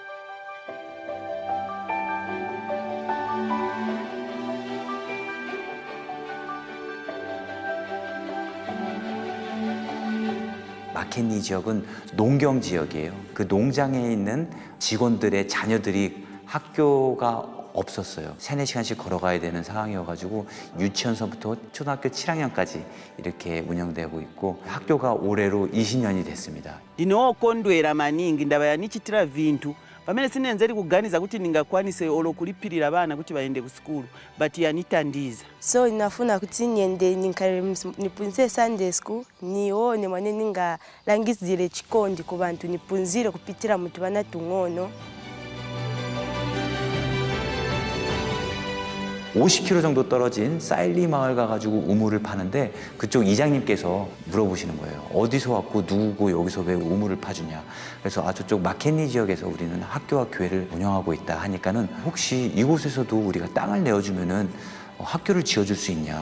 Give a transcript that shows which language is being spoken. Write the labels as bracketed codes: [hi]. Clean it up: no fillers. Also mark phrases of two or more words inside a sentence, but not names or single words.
[ko] 마켓니 지역은 농경 지역이에요. 그 농장에 있는 직원들의 자녀들이 학교가 없었어요. 3-4시간씩 걸어가야 되는 상황이어가지고 유치원서부터 초등학교 7학년까지 이렇게 운영되고 있고 학교가 올해로 20년이 됐습니다. [ny] ndinokondwera maningi ndaba yanichitira vintu pamene sinenzeri kuganiza kuti ndingakwanise olo kulipirira bana kuti baende ku sikulu but yanitandiza. So ninafuna kuti niende nipunze [en] Sunday school [ny] nione mwane ningalangizire chikondi ku bantu nipunzire kupitira mutu bana tung'ono. [ko] 50km 정도 떨어진 사일리 마을 가가지고 우물을 파는데 그쪽 이장님께서 물어보시는 거예요. 어디서 왔고 누구고 여기서 왜 우물을 파주냐. 그래서 저쪽 마켓니 지역에서 우리는 학교와 교회를 운영하고 있다 하니까는 혹시 이곳에서도 우리가 땅을 내어주면은 학교를 지어줄 수 있냐.